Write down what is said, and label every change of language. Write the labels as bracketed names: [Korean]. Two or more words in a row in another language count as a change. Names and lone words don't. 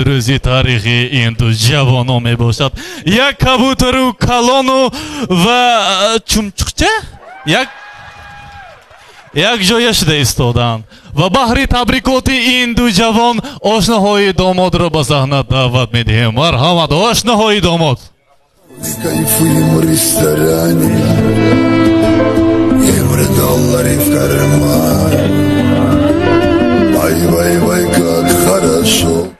[Tajik] рӯзи таърихи ин ду ҷавоно мебошад як кабутару калону ва чумчукча як ҷоя шуда истоданд ва баҳри табрикоти ин ду ҷавон ошноҳои домодро ба саҳна даъват медиҳем. Марҳамат ошноҳои домод. [Russian] Кайфуем в ресторане, $евро в кармане. Вай, как хорошо.